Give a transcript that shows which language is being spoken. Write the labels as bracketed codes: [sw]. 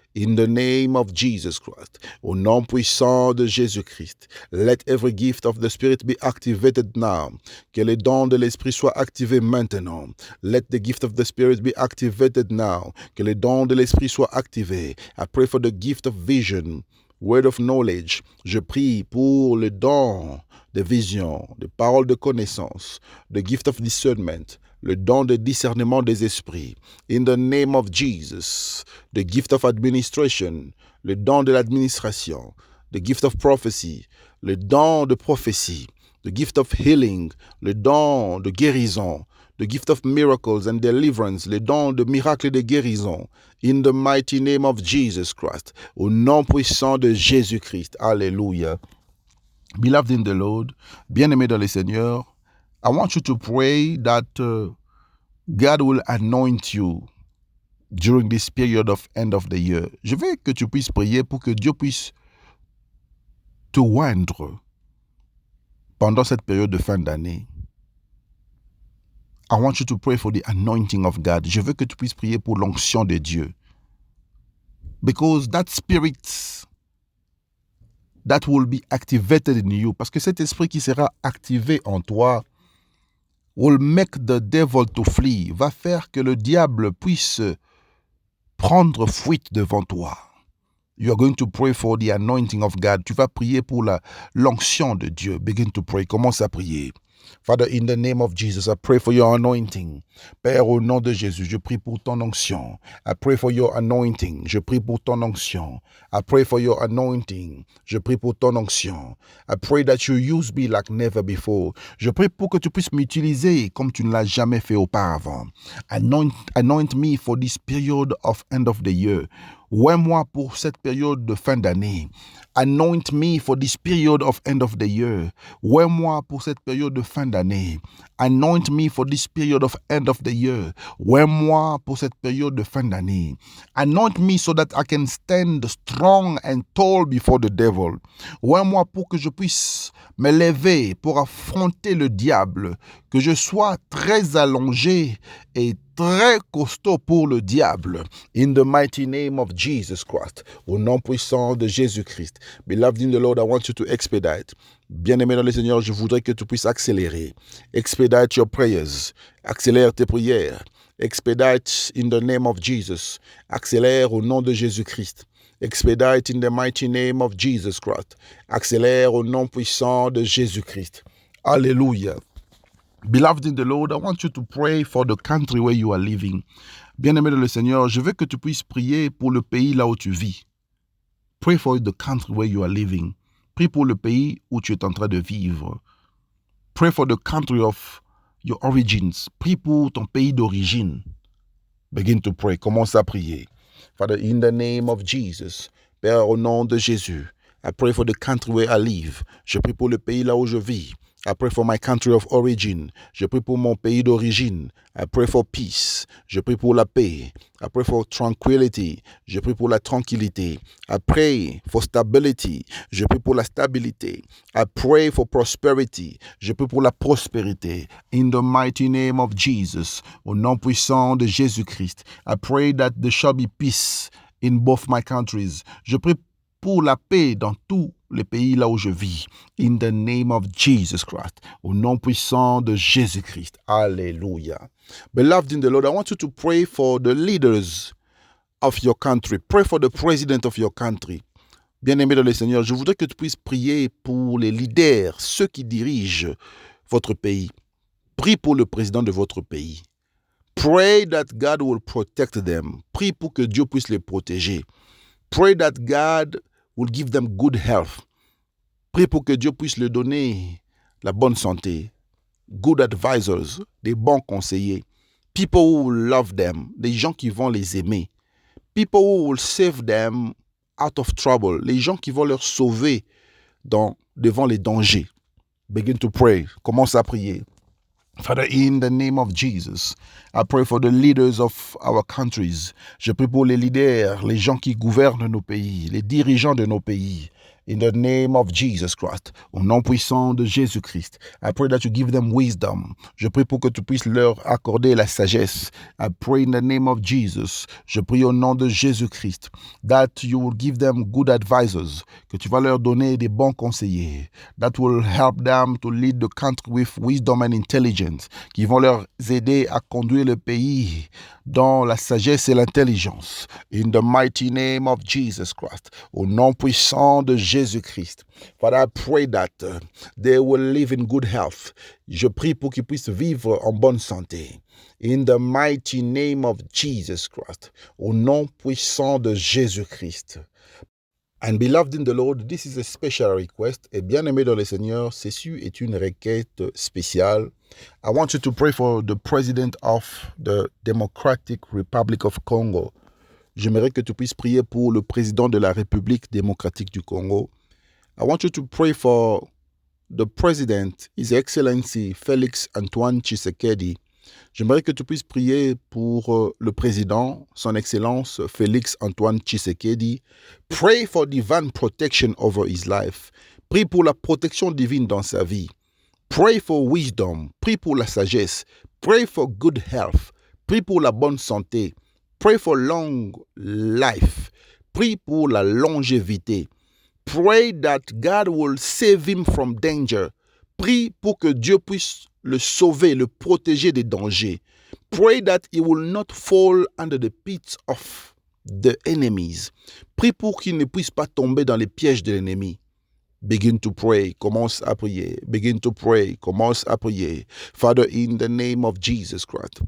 [en] In the name of Jesus Christ. [fr] Au nom puissant de Jésus-Christ. [en] Let every gift of the Spirit be activated now. [fr] Que les dons de l'Esprit soient activés maintenant. [en] Let the gift of the Spirit be activated now. [fr] Que les dons de l'Esprit soient activés. [en] I pray for the gift of vision. Word of knowledge. [fr] Je prie pour le don de vision, de paroles de connaissance, [en] the gift of discernment, [fr] le don de discernement des esprits. [en] In the name of Jesus, the gift of administration, [fr] le don de l'administration, [en] the gift of prophecy, [fr] le don de prophétie, [en] the gift of healing, [fr] le don de guérison, [en] the gift of miracles and deliverance, [fr] le don de miracles et de guérison. [en] In the mighty name of Jesus Christ, [fr] au nom puissant de Jésus-Christ. Alléluia. [en] Beloved in the Lord, [fr] bien-aimé dans le Seigneur, [en] I want you to pray that God will anoint you during this period of end of the year. [fr] Je veux que tu puisses prier pour que Dieu puisse te oindre pendant cette période de fin d'année. [en] I want you to pray for the anointing of God. [fr] Je veux que tu puisses prier pour l'onction de Dieu. [en] Because that spirit that will be activated in you, [fr] parce que cet esprit qui sera activé en toi [en] will make the devil to flee, [fr] va faire que le diable puisse prendre fuite devant toi. [en] You are going to pray for the anointing of God. [fr] Tu vas prier pour l'onction de Dieu. [en] Begin to pray. [fr] Commence à prier. [en] Father, in the name of Jesus, I pray for your anointing. [fr] Père, au nom de Jésus, je prie pour ton onction. [en] I pray for your anointing. [fr] Je prie pour ton onction. [en] I pray for your anointing. [fr] Je prie pour ton onction. [en] I pray that you use me like never before. [fr] Je prie pour que tu puisses m'utiliser comme tu ne l'as jamais fait auparavant. [en] Anoint me for this period of end of the year. [fr] Oins-moi pour cette période de fin d'année. [en] Anoint me for this period of end of the year. [fr] Oins-moi pour cette période de fin d'année. [en] Anoint me for this period of end of the year. [fr] Oins-moi pour cette période de fin d'année. [en] Anoint me so that I can stand strong and tall before the devil. [fr] Oins-moi pour que je puisse me lever pour affronter le diable. Que je sois très allongé et très costaud pour le diable. [en] In the mighty name of Jesus Christ. [fr] Au nom puissant de Jésus-Christ. [en] Beloved in the Lord, I want you to expedite. [fr] Bien-aimé dans le Seigneur, je voudrais que tu puisses accélérer. [en] Expedite your prayers. [fr] Accélère tes prières. [en] Expedite in the name of Jesus. [fr] Accélère au nom de Jésus-Christ. [en] Expedite in the mighty name of Jesus Christ. [fr] Accélère au nom puissant de Jésus-Christ. Alléluia. [en] Beloved in the Lord, I want you to pray for the country where you are living. [fr] Bien-aimé dans le Seigneur, je veux que tu puisses prier pour le pays là où tu vis. [en] Pray for the country where you are living. [fr] Prie pour le pays où tu es en train de vivre. [en] Pray for the country of your origins. [fr] Prie pour ton pays d'origine. [en] Begin to pray. [fr] Commence à prier. [en] Father, in the name of Jesus, [fr] Père, au nom de Jésus, [en] I pray for the country where I live. [fr] Je prie pour le pays là où je vis. [en] I pray for my country of origin. [fr] Je prie pour mon pays d'origine. [en] I pray for peace. [fr] Je prie pour la paix. [en] I pray for tranquility. [fr] Je prie pour la tranquillité. [en] I pray for stability. [fr] Je prie pour la stabilité. [en] I pray for prosperity. [fr] Je prie pour la prospérité. [en] In the mighty name of Jesus, [fr] au nom puissant de Jésus-Christ, [en] I pray that there shall be peace in both my countries. [fr] Je prie pour la paix dans tous les pays là où je vis. [en] In the name of Jesus Christ. [fr] Au nom puissant de Jésus-Christ. Alléluia. [en] Beloved in the Lord, I want you to pray for the leaders of your country. Pray for the president of your country. [fr] Bien-aimé dans le Seigneur, je voudrais que tu puisses prier pour les leaders, ceux qui dirigent votre pays. Prie pour le président de votre pays. [en] Pray that God will protect them. [fr] Prie pour que Dieu puisse les protéger. [en] Pray that God will give them good health. [fr] Prie pour que Dieu puisse leur donner la bonne santé. [en] Good advisors, [fr] des bons conseillers. [en] People who will love them, [fr] des gens qui vont les aimer. [en] People who will save them out of trouble, [fr] les gens qui vont leur sauver devant les dangers. [en] Begin to pray. [fr] Commence à prier. [en] Father, in the name of Jesus, I pray for the leaders of our countries. [fr] Je prie pour les leaders, les gens qui gouvernent nos pays, les dirigeants de nos pays. [en] In the name of Jesus Christ, [fr] au nom puissant de Jésus-Christ, [en] I pray that you give them wisdom. [fr] Je prie pour que tu puisses leur accorder la sagesse. [en] I pray in the name of Jesus. [fr] Je prie au nom de Jésus-Christ [en] that you will give them good advisors, [fr] que tu vas leur donner des bons conseillers, [en] that will help them to lead the country with wisdom and intelligence, [fr] qui vont leur aider à conduire le pays dans la sagesse et l'intelligence. [en] In the mighty name of Jesus Christ, [fr] au nom puissant de Jésus-Christ. [en] Father, I pray that they will live in good health. [fr] Je prie pour qu'ils puissent vivre en bonne santé. [en] In the mighty name of Jesus Christ, [fr] au nom puissant de Jésus-Christ. [en] And beloved in the Lord, this is a special request. [fr] Et bien-aimé dans le Seigneur, ceci est une requête spéciale. [en] I want you to pray for the President of the Democratic Republic of Congo. [fr] J'aimerais que tu puisses prier pour le président de la République démocratique du Congo. [en] I want you to pray for the President, His Excellency Félix Antoine Tshisekedi. [fr] J'aimerais que tu puisses prier pour le président, son Excellence Félix Antoine Tshisekedi. [en] Pray for divine protection over his life. [fr] Prie pour la protection divine dans sa vie. [en] Pray for wisdom. [fr] Prie pour la sagesse. [en] Pray for good health. [fr] Prie pour la bonne santé. [en] Pray for long life. [fr] Prie pour la longévité. [en] Pray that God will save him from danger. [fr] Prie pour que Dieu puisse le sauver, le protéger des dangers. [en] Pray that he will not fall under the pits of the enemies. [fr] Prie pour qu'il ne puisse pas tomber dans les pièges de l'ennemi. [en] Begin to pray. [fr] Commence à prier. [en] Begin to pray. Commence à prier. Father, in the name of Jesus Christ.